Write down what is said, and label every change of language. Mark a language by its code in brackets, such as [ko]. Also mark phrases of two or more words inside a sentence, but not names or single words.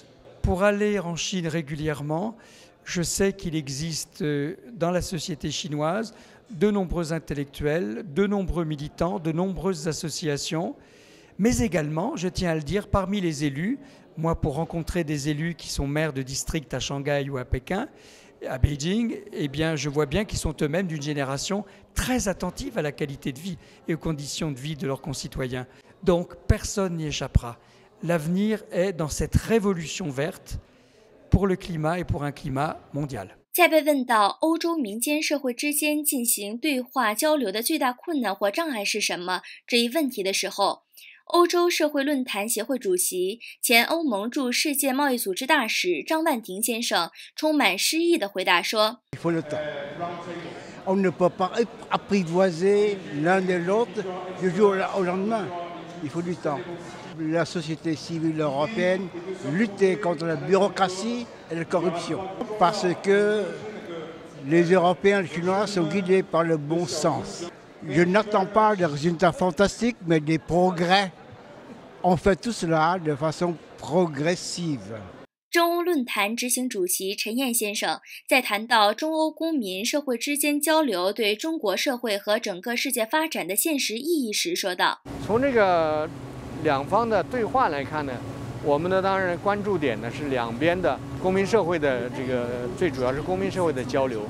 [fr] Pour aller en Chine régulièrement, je sais qu'il existe dans la société chinoise de nombreux intellectuels, de nombreux militants, de nombreuses associations, mais également, je tiens à le dire, parmi les élus, moi pour rencontrer des élus qui sont maires de district à Shanghai ou à Pékin, à Beijing, eh bien, je vois bien qu'ils sont eux-mêmes d'une génération très attentive à la qualité de vie et aux conditions de vie de leurs concitoyens. Donc, personne n'y échappera. L'avenir est dans cette révolution verte pour le climat et pour un climat mondial. [zh] 在被问到欧洲民间社会之间进行对话交流的最大困难或障碍是什么这一问题的时候，欧洲社会论坛协会主席、前欧盟驻世界贸易组织大使张万庭先生充满诗意地回答说：“ [fr] Il faut le temps. On ne peut pas apprivoiser l'un de l'autre du jour au lendemain. Il faut du temps. La société civile européenne lutter contre la bureaucratie et la corruption. Parce que les Européens et les Chinois sont guidés par le bon sens. Je n'attends pas des résultats fantastiques, mais des progrès. On fait tout cela de façon progressive. ” [zh] 中欧论坛执行主席陈燕先生在谈到中欧公民社会之间交流对中国社会和整个世界发展的现实意义时说道：“ 从这个两方的对话来看呢，我们的当然关注点呢是两边的公民社会的这个，最主要是公民社会的交流。